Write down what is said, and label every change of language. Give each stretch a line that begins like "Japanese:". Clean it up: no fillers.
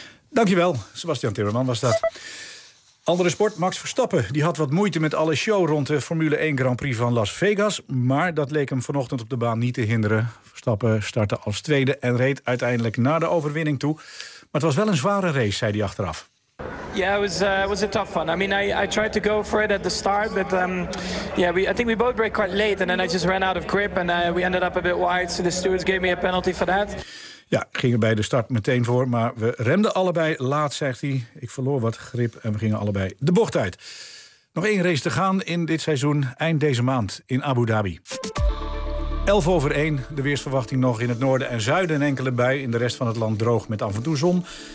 Dutch: Dankjewel, Sebastian Timmerman was dat. Andere sport, Max Verstappen. Die had wat moeite met alle show rond de Formule 1 Grand Prix van Las Vegas. Maar dat leek hem vanochtend op de baan niet te hinderen. Verstappen startte als tweede en reed uiteindelijk naar de overwinning toe. Maar het was wel een zware race, zei hij achteraf.
English: Yeah, it was a tough one. I mean, I tried to go for it at the start, but I think we both braked quite late. And then I just ran out of grip and we ended up a bit wide. So the stewards gave me a penalty for that.
Dutch: Ja, gingen bij de start meteen voor, maar we remden allebei laat, zegt hij. Ik verloor wat grip en we gingen allebei de bocht uit. Nog 1 race te gaan in dit seizoen, eind deze maand in Abu Dhabi. 11:01, de weersverwachting nog in het noorden en zuiden. Een enkele bui, in de rest van het land droog met af en toe zon.